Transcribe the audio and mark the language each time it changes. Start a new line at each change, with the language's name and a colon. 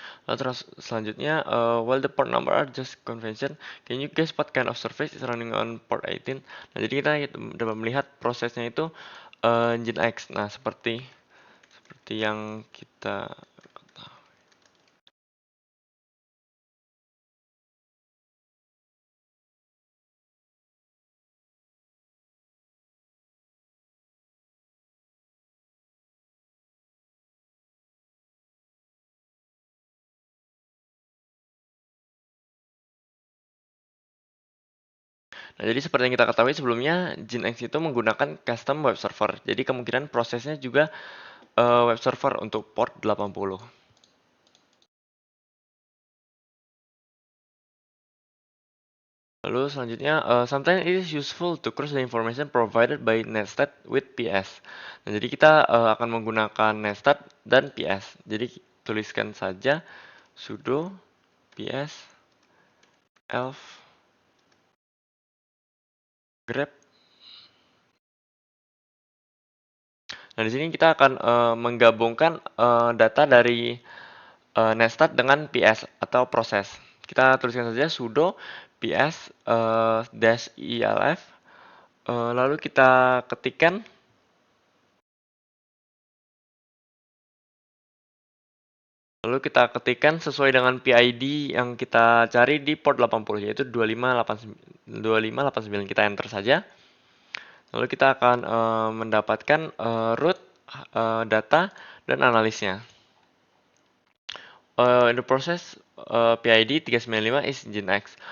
Indonesian: Lalu terus selanjutnya,
English: while the port number are just convention, can you guess what kind of service is running on port 18?
Indonesian: Nah, jadi kita dapat melihat prosesnya itu Nginx. Nah, seperti yang kita Nah, jadi seperti yang kita ketahui sebelumnya, Nginx itu menggunakan custom web server. Jadi kemungkinan prosesnya juga web server untuk port 80. Lalu selanjutnya,
English: sometimes it is useful to cross the information provided by netstat with PS.
Indonesian: Nah, jadi kita akan menggunakan netstat dan PS. Jadi tuliskan saja sudo ps elf grep. Nah, di sini kita akan menggabungkan data dari netstat dengan PS atau proses. Kita tuliskan saja sudo ps dash elf, lalu kita ketikkan sesuai dengan PID yang kita cari di port 80, yaitu 2589. Kita enter saja. Lalu kita akan mendapatkan root data dan analisnya.
English: In the process, PID 395 is Nginx.